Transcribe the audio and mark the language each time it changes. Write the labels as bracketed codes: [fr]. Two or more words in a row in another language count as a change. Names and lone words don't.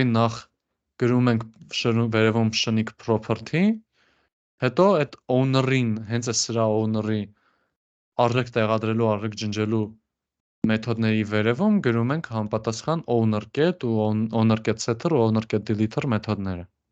[hy] նախ գրում ենք վերևում շնիկ property, հետո այդ owner-ին, հենց այս սրա owner-ի արժեք տեղադրելու, արժեք ջնջելու մեթոդների վերևում գրում ենք համապատասխան owner.get ու owner.setter ու owner.deleter մեթոդները։